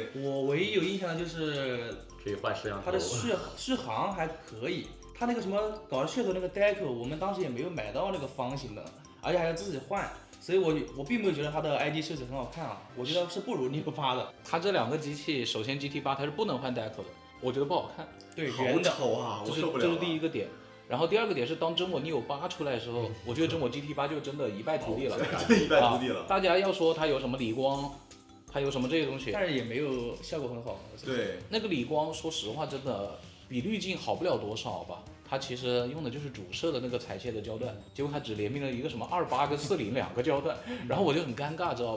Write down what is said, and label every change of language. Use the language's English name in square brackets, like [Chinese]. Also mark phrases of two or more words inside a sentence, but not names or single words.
[Chinese] 我唯一有印象的就是可以換攝像頭，它的續航還可以。它那個什麼搞噱頭那個 Deco，我們當時也沒有買到那個方形的，而且還要自己換，所以我並沒有覺得它的 ID 設計很好看啊，我覺得是不如Neo 8的。它這兩個機器，首先 GT8 它是不能換 Deco 的，我覺得不好看，對，好醜啊，我受不了。這是第一個點。然後第二個點是，當真我Neo 8出來的時候，我覺得真我 GT8 就真的一敗塗地了，一敗塗地了。大家要說它有什麼理光，它有什麼這些東西，但是也沒有效果很好。對，那個理光，說實話真的比濾鏡好不了多少吧。它其實用的就是主攝的那個裁切的焦段，結果它只聯名了一個什麼28跟40兩個焦段，然後我就很尷尬，知道吧？